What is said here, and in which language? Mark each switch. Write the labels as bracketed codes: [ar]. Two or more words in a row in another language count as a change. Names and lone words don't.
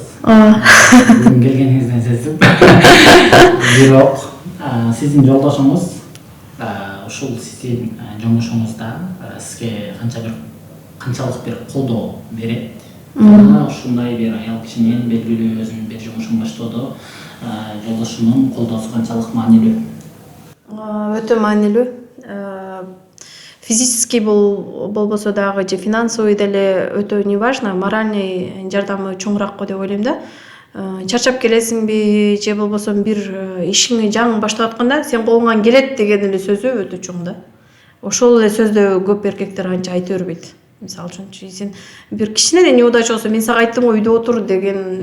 [ky] Бүгүн келгениңизден сездим. Бирок сиздин жолдошуңуз ушул сиздин жумушуңузда сизге канчалык бир колдоо берет? Ушундай бир аял кишинин белгилүү өзүнүн бир жумушун баштоодо жолдошунун колдоосу канчалык маанилүү? Өтө маанилүү. Физический болбосо дагы же финансовый деле өтө [ru] не важно, [ky] моральный жардамы чоңураак го деп ойлойм да. Чарчап келесиңби же болбосо бир ишиңи жаңы баштап атканда сен колуңан келет деген эле сөзү өтө чоң да. Ошол эле сөздү көп эркектер анча айта бербейт. мисалы үчүн сен бир кичинеден неудача болсо мен сага айттым го үйдө отур деген